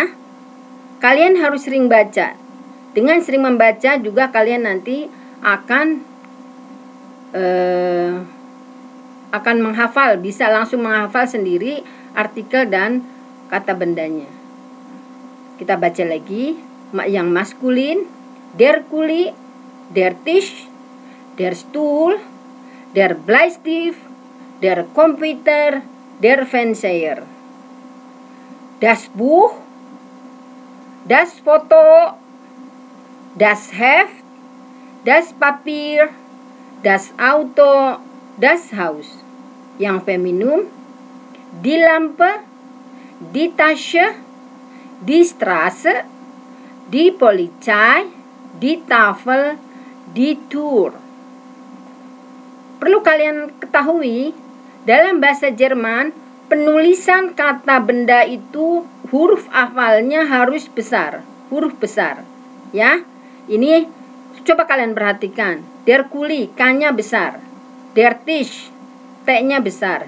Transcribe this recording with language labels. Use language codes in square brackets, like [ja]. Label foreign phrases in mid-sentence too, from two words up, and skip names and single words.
[id] Kalian harus sering baca. Dengan sering membaca juga kalian nanti akan menghafal, bisa langsung menghafal sendiri artikel dan kata bendanya. Kita baca lagi. Yang maskulin, [de] der Kuli, der Tisch, der Stuhl, der Bleistift, der Computer, der Fernseher. Das Buch, das Foto, das Heft, das Papier, das Auto, das Haus. [id] Yang feminum, [de] die Lampe, die Tasche, die Straße, die Polizei, die Tafel, die Tür. [id] Perlu kalian ketahui, dalam bahasa Jerman, penulisan kata benda itu huruf hafalnya harus besar, huruf besar. Ya, ini coba kalian perhatikan. [de] Der Kuli, [id] K-nya besar. [de] Der Tisch, [id] T-nya besar.